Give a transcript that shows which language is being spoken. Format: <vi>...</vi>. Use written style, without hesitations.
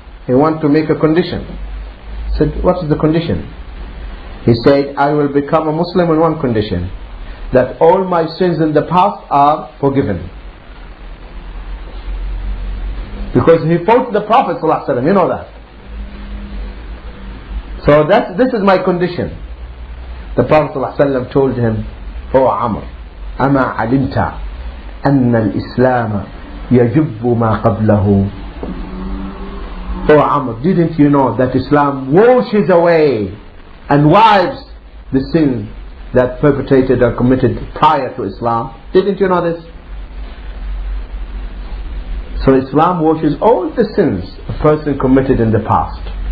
<en>He want to make a condition. He said, what is the condition? He said, I will become a Muslim on one condition, that all my sins in the past are forgiven. Because he fought the Prophet ﷺ, you know that. So this is my condition. The Prophet ﷺ told him, O Amr,</en> <ar>أما علمت أن الإسلام يجب ما قبله.</ar> <en>O Amr, didn't you know that Islam washes away and wipes the sin that perpetrated or committed prior to Islam? Didn't you know this? So Islam washes all the sins a person committed in the past.</en>